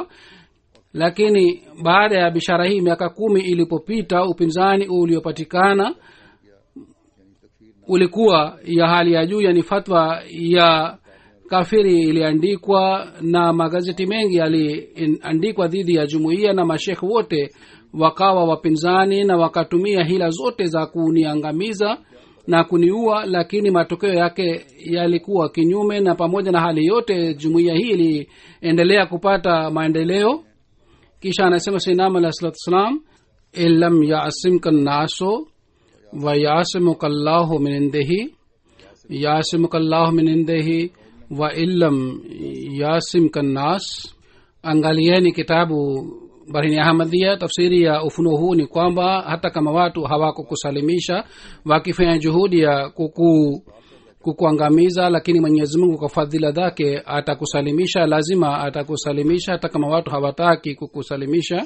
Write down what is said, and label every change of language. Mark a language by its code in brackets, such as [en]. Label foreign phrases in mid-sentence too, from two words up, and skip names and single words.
[sw] lakini baada ya bishara hii miaka 10 ilipopita, upinzani uliopatikana ulikuwa ya hali ya juu, yani fatwa ya kafiri iliandikwa na magazeti mengi yaliandikwa dhidi ya jumuiya, na mashekhi wote wakawa wapinzani na wakatumia hila zote za kuniangamiza na kuniua, lakini matokeo yake yalikuwa kinyume. na pamoja na hali yote jumuiya hii iliendelea kupata maendeleo. kisha anasema [ar] سيدنا عليه الصلاة والسلام إن لم يعصمك الناس ويعصمك الله من عنده يعصمك الله من عنده وإن لم يعصمك الناس. [sw] angalieni kitabu barahini ahmadia. tafsiri ya ufunuo huu ni kwamba hata kama watu hawakukusalimisha wakifanya juhudi ya kukuangamiza, lakini Mwenyezi Mungu kwa fadhila zake atakusalimisha, lazima atakusalimisha hata kama watu hawataki kukusalimisha.